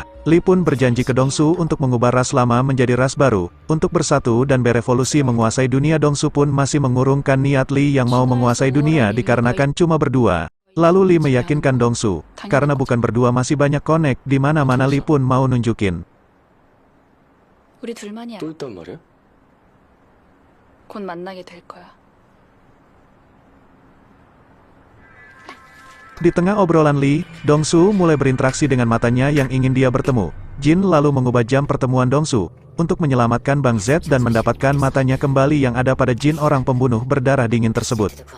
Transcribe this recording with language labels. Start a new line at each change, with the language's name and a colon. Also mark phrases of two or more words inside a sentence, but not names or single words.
Indonesian: Lee pun berjanji ke Dongsu untuk mengubah ras lama menjadi ras baru, untuk bersatu dan berevolusi menguasai dunia. Dongsu pun masih mengurungkan niat Lee yang mau menguasai dunia dikarenakan cuma berdua. Lalu Lee meyakinkan Dongsu, karena bukan berdua masih banyak connect di mana-mana Lee pun mau nunjukin.
Korean: 우리 둘만이야. 또 있단 말이야? 곧 만나게 될 거야.
Indonesian: Di tengah obrolan Lee, Dongsu mulai berinteraksi dengan matanya yang ingin dia bertemu. Jin lalu mengubah jam pertemuan Dongsu untuk menyelamatkan Bang Z dan mendapatkan matanya kembali yang ada pada Jin orang pembunuh berdarah dingin tersebut.